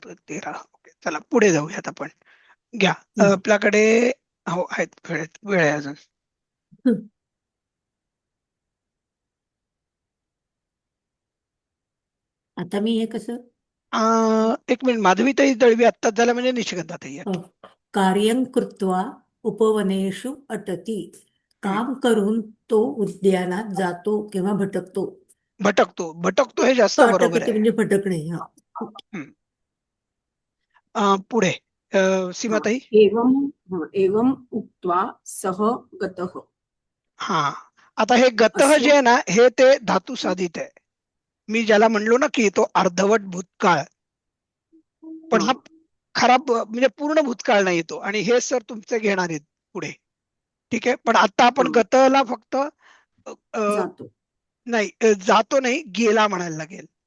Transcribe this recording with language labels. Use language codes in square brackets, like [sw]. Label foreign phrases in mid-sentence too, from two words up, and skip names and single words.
[mr] 13. ओके, चला पुढे जाऊयात आपण. घ्या आपल्याकडे. हो, आहेत, वेळ आहे अजून. आता मी हे कसं? एक मिनिट, माधवीताई दळवी आत्ताच झाला म्हणजे निशिगंधाताई. [sa] कार्यं कृत्वा उपवनेषु अटती. [mr] काम करून तो उद्यानात जातो किंवा भटकतो. भटकतो हे जास्त बरोबर आहे. म्हणजे भटकणे. पुढे सीमाताई. [sa] एवं उक्त्वा सह गतः. [mr] हा, आता हे गतः जे आहे ना हे ते धातू साधित आहे. मी ज्याला म्हणलो ना की तो अर्धवट भूतकाळ, पण हा खराब म्हणजे पूर्ण भूतकाळ नाही तो. आणि हे सर तुमचे घेणार आहेत पुढे. ठीक आहे, पण आता आपण गतला फक्त जातो नाही, गेला म्हणायला लागेल.